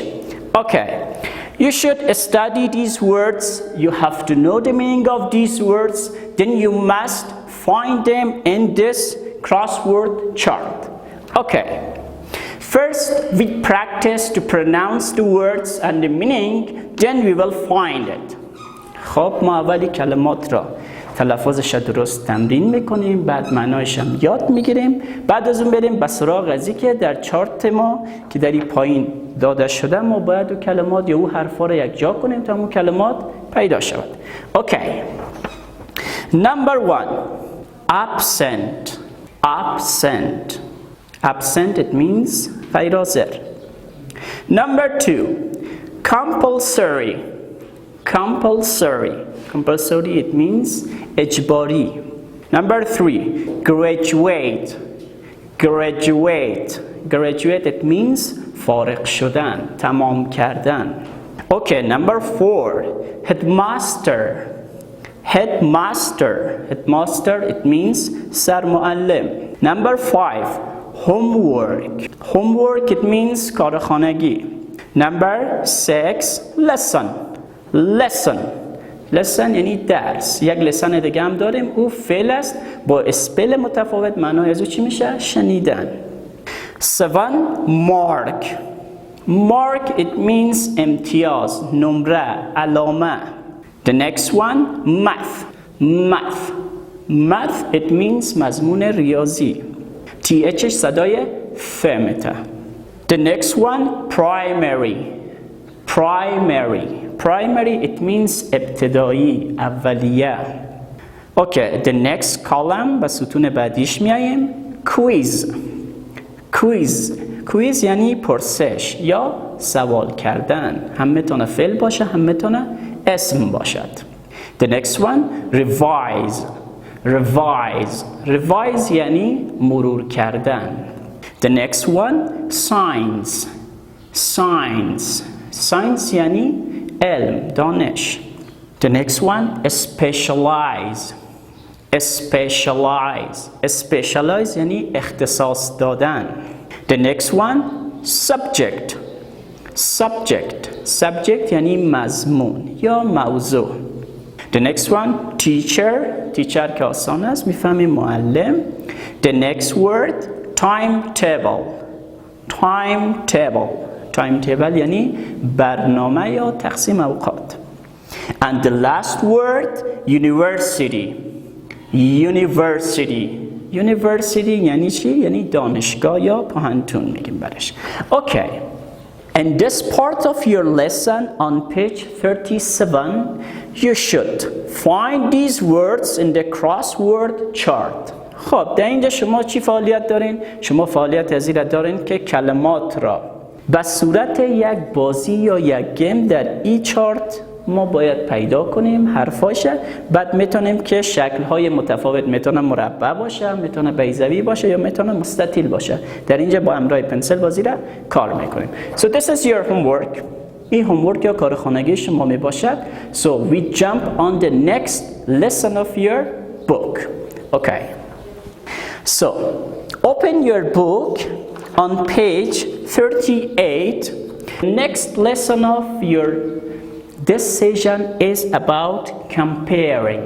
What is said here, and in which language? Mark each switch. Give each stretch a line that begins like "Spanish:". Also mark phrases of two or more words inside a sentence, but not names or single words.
English: Okay, you should study these words. You have to know the meaning of these words. Then you must find them in this crossword chart. Okay, first we practice to pronounce the words and the meaning. Then we will find it.
Persian: خب ما اولی کلمات را تلفظش درست تمرین میکنیم، بعد معنایش هم یاد میگیریم، بعد از اون بریم به سراغ ازی که در چارت ما که در این پایین داده شده ما باید اون کلمات یا اون حرفا را یک جا کنیم تا اون کلمات پیدا شود.
English: Okay. Number 1. Absent. Absent. Absent, it means
Persian: غیر حاضر.
English: Number 2. Compulsory. Compulsory. Compulsory, it means اجباری. Number 3. Graduate. Graduate. Graduate, it means
Persian: فارغ شدن، تمام کردن.
English: Okay, number 4. Headmaster. Headmaster. Headmaster, it means سرمعلم. Number 5. Homework. Homework, it means کارخانگی. Number 6. Lesson. Lesson.
Persian: lesson یعنی درس. یک لسن دیگه هم داریم، او فعل است با اسپل متفاوت، معنای از او چی میشه؟ شنیدن. 7.
English: Mark. Mark, it means
Persian: امتیاز، نمره، علامه.
English: The next one, math. Math. Math, it means
Persian: مضمون ریاضی. TH صدای ف میته.
English: The next one, primary. Primary. Primary, it means
Persian: ابتدایی، اولیه.
English: Okay, the next column
Persian: به ستون بعدیش میاییم.
English: Quiz. Quiz. Quiz
Persian: یعنی پرسش یا سوال کردن. هم میتونه فعل باشه، هم میتونه اسم باشد.
English: The next one, revise. Revise.
Persian: Revise یعنی مرور کردن.
English: The next one, science. Science. Science
Persian: یعنی علم، دانش.
English: The next one, specialize. Specialize.
Persian: Specialize یعنی اختصاص دادن.
English: The next one, subject. Subject. Subject
Persian: یعنی مضمون یا موضوع.
English: The next one, teacher. Teacher
Persian: که آسان است، میفهمیم معلم.
English: The next word, timetable. Timetable. Timetable
Persian: یعنی برنامه یا تقسیم اوقات.
English: And the last word, university. University. University
Persian: یعنی چی؟ یعنی دانشگاه یا پانتون میگیم برش.
English: Okay. In this part of your lesson on page 37, you should find these words in the crossword chart.
Persian: خب در اینجا شما چی فعالیت دارین؟ شما فعالیت ازی را دارین که کلمات را به صورت یک بازی یا یک گیم در ای چارت ما باید پیدا کنیم حرفاشه. بعد میتونیم که شکل‌های متفاوت، میتونه مربع باشه، میتونه بیضوی باشه یا میتونه مستطیل باشه. در اینجا با همراه پنسل بازی را کار میکنیم.
English: So this is your homework.
Persian: این homework یا کار خانگی شما می باشد.
English: So we jump on the next lesson of your book. Okay. So open your book on page 38. Next lesson of your this session is about comparing.